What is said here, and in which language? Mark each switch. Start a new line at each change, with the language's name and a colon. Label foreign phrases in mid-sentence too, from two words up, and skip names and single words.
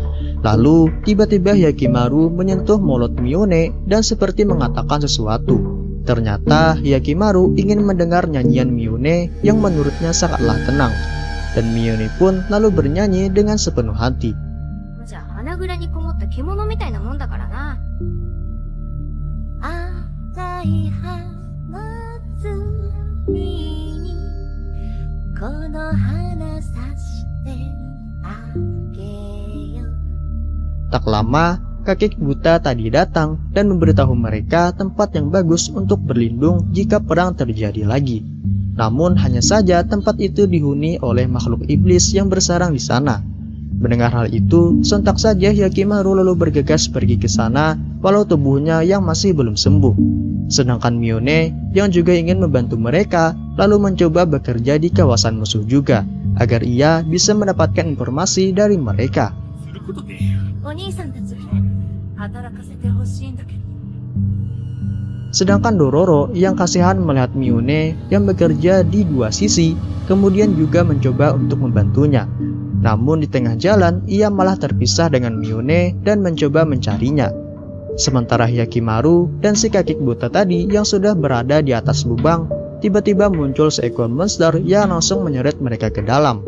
Indonesian: Lalu tiba-tiba Hyakimaru menyentuh mulut Miyone dan seperti mengatakan sesuatu. Ternyata Hyakimaru ingin mendengar nyanyian Miyone yang menurutnya sangatlah tenang. Dan Miyone pun lalu bernyanyi dengan sepenuh hati.
Japanese: じゃあ花蔵にこもった獣みたいなもんだからな。赤い花摘みにこの花さしてあげよう。
Indonesian: Tak lama, kakek buta tadi datang dan memberitahu mereka tempat yang bagus untuk berlindung jika perang terjadi lagi. Namun hanya saja tempat itu dihuni oleh makhluk iblis yang bersarang di sana. Mendengar hal itu, sontak saja Hyakimaru lalu bergegas pergi ke sana walau tubuhnya yang masih belum sembuh. Sedangkan Mione yang juga ingin membantu mereka lalu mencoba bekerja di kawasan musuh juga agar ia bisa mendapatkan informasi dari mereka.
Japanese: お兄さんたち働かせてほしいんだけど。
Indonesian: Sedangkan Dororo yang kasihan melihat Mione yang bekerja di dua sisi, kemudian juga mencoba untuk membantunya. Namun di tengah jalan, ia malah terpisah dengan Mione dan mencoba mencarinya. Sementara Hyakimaru dan si kakek buta tadi yang sudah berada di atas lubang, tiba-tiba muncul seekor monster yang langsung menyeret mereka ke dalam.